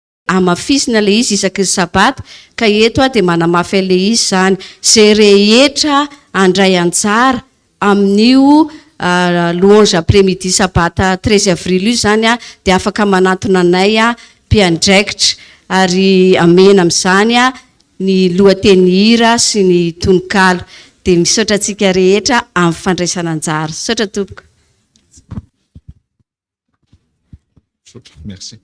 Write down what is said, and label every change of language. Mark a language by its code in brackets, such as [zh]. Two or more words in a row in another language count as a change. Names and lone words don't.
[mg] amafisina le izy isaky ny sabata ka eto dia manamafy le izy zany zay rehetra andray anjara amin'io [fr] louange après-midi [mg] sabata 13 avril io zany dia afaka manatona anay mpiandraikitra ary amena amin'izany ny lohateny hira sy ny tononkalo dia misaotra antsika rehetra amin'ny fandraisana anjara. Misaotra tompoko. Merci.